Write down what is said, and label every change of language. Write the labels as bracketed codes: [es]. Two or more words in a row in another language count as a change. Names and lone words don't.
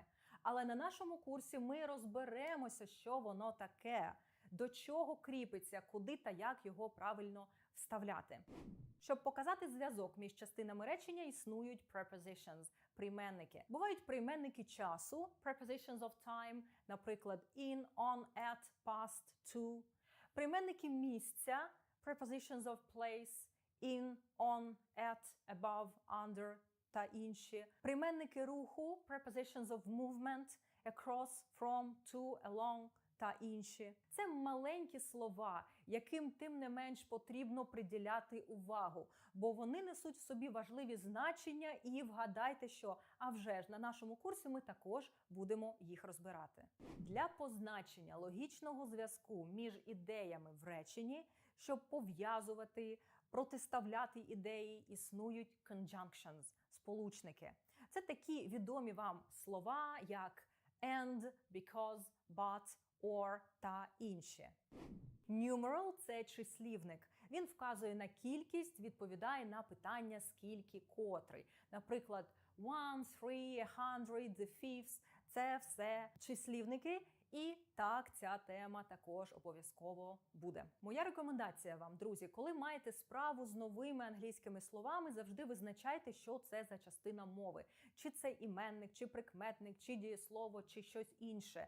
[uk] Але на нашому курсі ми розберемося, що воно таке, до чого кріпиться, куди та як його правильно вставляти. Щоб показати зв'язок між частинами речення, існують prepositions – прийменники. Бувають прийменники часу – [en] prepositions of time, наприклад, in, on, at, past, to. [uk] Прийменники місця – [en] prepositions of place – in, on, at, above, under [uk] та інші. Прийменники руху – [en] prepositions of movement – across, from, to, along [uk] та інші. Це маленькі слова, яким тим не менш потрібно приділяти увагу, бо вони несуть в собі важливі значення і вгадайте що, а вже ж на нашому курсі ми також будемо їх розбирати. Для позначення логічного зв'язку між ідеями в реченні, щоб пов'язувати, протиставляти ідеї, існують conjunctions – сполучники. Це такі відомі вам слова, як [en] and, because, but, or [uk] та інші. Numeral – це числівник. Він вказує на кількість, відповідає на питання скільки, котрий. Наприклад, 1, 3, 100, [en] the fifths – [uk] це все числівники. І так, ця тема також обов'язково буде. Моя рекомендація вам, друзі, коли маєте справу з новими англійськими словами, завжди визначайте, що це за частина мови. Чи це іменник, чи прикметник, чи дієслово, чи щось інше.